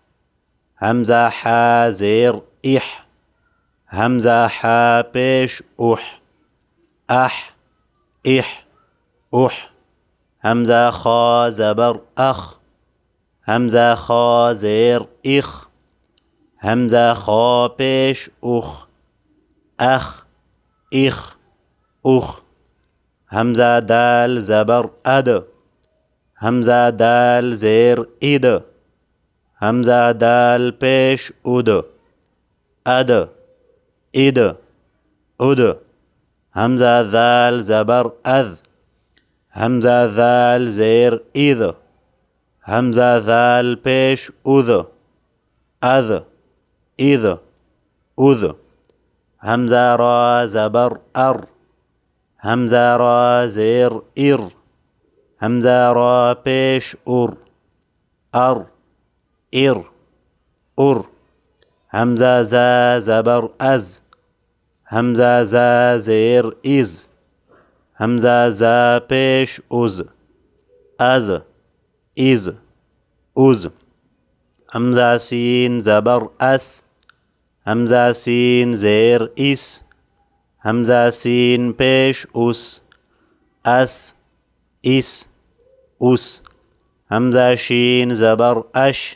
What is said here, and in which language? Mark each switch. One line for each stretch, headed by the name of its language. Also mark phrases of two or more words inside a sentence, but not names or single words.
Hindi: हमज़ा हा ज़ेर इह, हमज़ा हा पेश उह, अह इह उह, हमज़ा खा ज़बर अख, हमज़ा खा ज़ेर इख, हमज़ा खा पेश उख, अख इख उख, हमज़ा दाल ज़बर अद, हमज़ा दाल ज़ेर इद, हमज़ा दाल पेश उद, अद इद उद, हमज़ा दाल ज़बर अद, हमज़ा दाल ज़ेर इद, हमज़ा दाल पेश उद, अद इद उद, हमज़ा रा ज़बर अर, हमज़ा रा ज़ेर इर, हमज़ा रा पेश उर, अर इर उर, हमज़ा ज़ा ज़बर अज़, हमज़ा ज़ा ज़ेर इज़, हमज़ा ज़ा पेश उज़, अज़ इज़ उज़, हमज़ा सीन ज़बर अस, हमज़ा सीन ज़ेर इस, हमज़ा सीन पेश उस, अस इस उस, हमज़ा शीन ज़बर अश,